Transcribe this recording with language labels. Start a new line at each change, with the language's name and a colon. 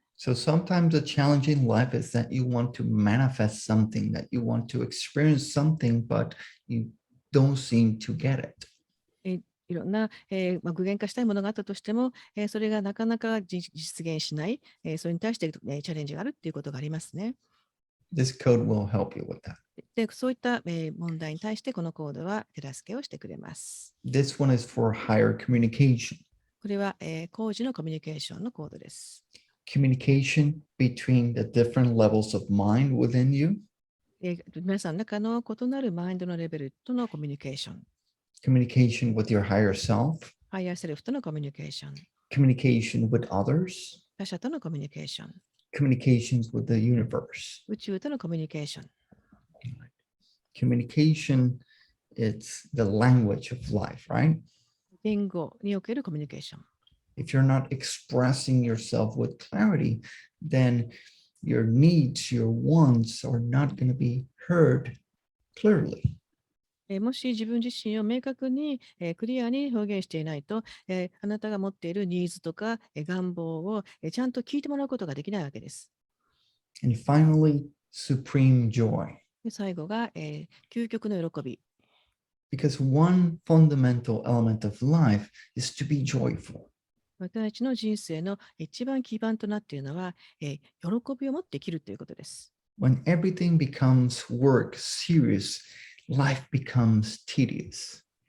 English: So sometimes the challenge in life is that you want to manifest something, that you want to experience something, but you don't seem to get it.
Japanese: いろんな、具現化したいものがあったとしても、それがなかなか実現しない、それに対して、チャレンジがあるっていうことがありますね。
English: This code will help you with that.
Japanese: で、そういった、問題に対してこのコードは手助けをしてくれます。
English: This one is for higher communication.
Japanese: これは、工事のコミュニケーションのコードです。
English: Communication between the different levels of mind within you.
Japanese: 皆さんの中の異なるマインドのレベルとのコミュニケーション。
English: Communication with your higher self.
Japanese: ハイヤーセルフとのコミュニケーション。
English: Communication with others.
Japanese: 他者とのコミュニケーション。
English: Communications with the universe.
Japanese: 宇宙とのコミュニケーション。
English: Communication, it's the language of life, right?
Japanese: 言語におけるコミュニケーション。
English: If you're not expressing yourself with clarity, then your needs, your wants are not going to be heard clearly.
Japanese: もし自分自身を明確に、クリアに表現していないと、あなたが持っているニーズとか、願望を、ちゃんと聞いてもらうことができないわけです。
English: And finally, supreme joy.
Japanese: で最後が、究極の喜び。
English: Because one fundamental element of life is to be joyful.
Japanese: 私たちの人生の一番基盤となっているのは、喜びを持って生きるということです。
English: When everything becomes work, serious, life becomes tedious.